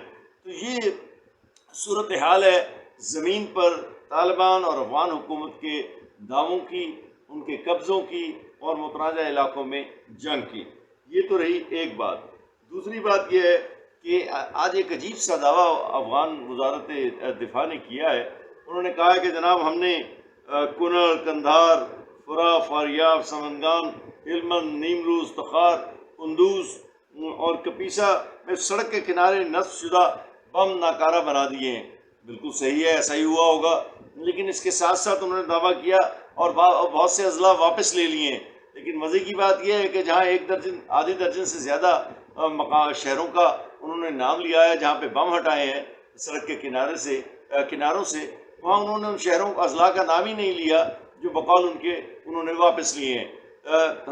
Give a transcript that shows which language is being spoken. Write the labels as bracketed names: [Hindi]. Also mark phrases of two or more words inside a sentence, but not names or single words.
[Urdu] تو یہ صورتحال ہے زمین پر طالبان اور افغان حکومت کے دعووں کی، ان کے قبضوں کی اور متنازع علاقوں میں جنگ کی۔ یہ تو رہی ایک بات۔ دوسری بات یہ ہے کہ آج ایک عجیب سا دعویٰ افغان وزارت دفاع نے کیا ہے۔ انہوں نے کہا کہ جناب ہم نے کنر، کندھار، فرا، فاریاب، سمنگان، ہلمند، نیمروز، تخار، قندوز اور کپیسا میں سڑک کے کنارے نصب شدہ بم ناکارہ بنا دیے ہیں۔ بالکل صحیح ہے، ایسا ہی ہوا ہوگا، لیکن اس کے ساتھ ساتھ انہوں نے دعویٰ کیا اور بہت سے اضلاع واپس لے لیے ہیں۔ لیکن مزے کی بات یہ ہے کہ جہاں آدھی درجن سے زیادہ شہروں کا انہوں نے نام لیا ہے جہاں پہ بم ہٹائے ہیں سڑک کے کناروں سے، وہاں انہوں نے ان شہروں اضلاع کا نام ہی نہیں لیا جو بقول ان کے انہوں نے واپس لیے ہیں۔